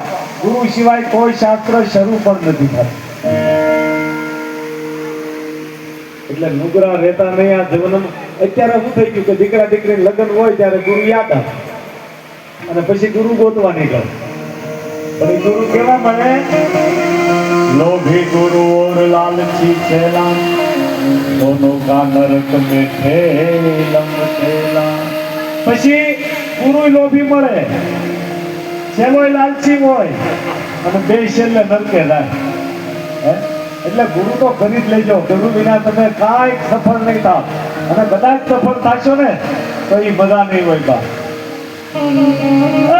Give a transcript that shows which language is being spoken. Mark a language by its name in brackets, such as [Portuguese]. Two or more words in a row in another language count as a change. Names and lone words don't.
[Gujarati] ગુરુ સિવાય કોઈ શાસ્ત્ર શરૂ પણ નથી થતું. એટલે નુગરા રહેતા નહીં આ જીવનમાં. અત્યારે શું થઈ ગયું કે દીકરા દીકરી લગ્ન હોય ત્યારે ગુરુ યાદ આવે અને પછી ગુરુ ગોતવા નીકળે. પણ એ ગુરુ કેવા મળે? [Hindi] लोभी गुरु और लालची चेला दोनों का नरक में ठेलम ठेला. [Gujarati] પછી ગુરુ લોભી મળે, ચેલો લાલચી હોય અને બે છેલ્લે નરકે જાય. એટલે ગુરુ તો ખરીદ લેજો. ગુરુ વિના તમે કાંઈ સફળ નહીં થાવ, અને કદાચ સફળ થશો ને તો એ બધા નહીં હોય.